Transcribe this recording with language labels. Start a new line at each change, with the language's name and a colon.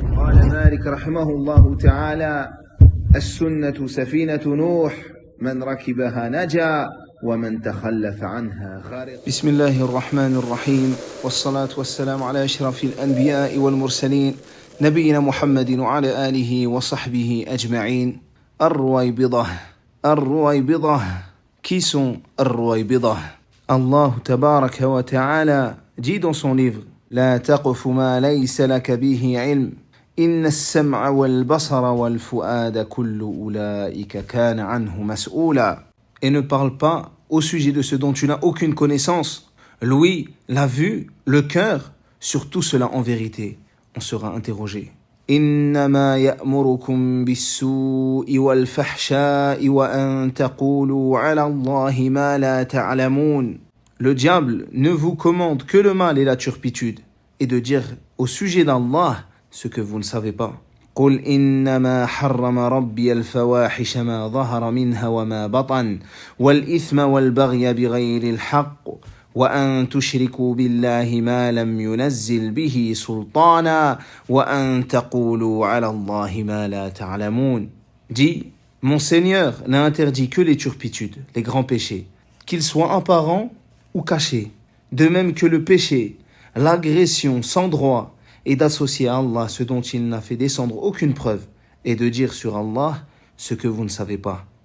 Arabic: قال مالك رحمه الله تعالى: السنة سفينة نوح، من ركبها نجا ومن تخلف عنها غرق. بسم الله الرحمن الرحيم، والصلاة والسلام على أشرف الأنبياء والمرسلين نبينا محمد وعلى آله وصحبه أجمعين. الرويبضة.
French: Qui sont الرويبضة? Allah tabarak wa ta'ala dit dans son livre:
Arabic: لا تقف ما ليس لك به علم إن السمع والبصر والفؤاد كل أولئك كان عنه مسؤولا.
French: Et ne parle pas au sujet de ce dont tu n'as aucune connaissance. L'ouïe, la vue, le cœur, sur tout cela en vérité, on sera interrogé.
Arabic: إنما يأمركم بالسوء والفحشاء وأن تقولوا على الله ما لا تعلمون.
French: Le diable ne vous commande que le mal et la turpitude, et de dire au sujet d'Allah ce que vous ne savez pas.
Arabic: قل إنما حرم ربي الفواحش ما ظهر منها وما بطن والإثم والبغي بغير الحق وأن تشركوا بالله ما لم ينزل به سلطانا وأن تقولوا على الله ما لا تعلمون.
French: Dis, mon Seigneur n'a interdit que les turpitudes, les grands péchés, qu'ils soient apparents ou cachés, de même que le péché, l'agression sans droit, et d'associer à Allah ce dont il n'a fait descendre aucune preuve, et de dire sur Allah ce que vous ne savez pas.